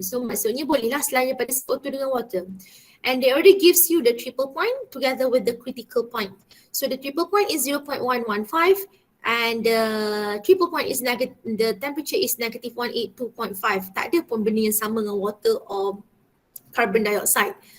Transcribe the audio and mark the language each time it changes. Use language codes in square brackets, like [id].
[ms] So maksudnya bolehlah selain daripada CO2 dengan water. [en] And they already gives you the triple point together with the critical point. So the triple point is 0.115 and the triple point is the temperature is negative 182.5. [ms] Tak ada pun benda yang sama dengan water or carbon dioxide.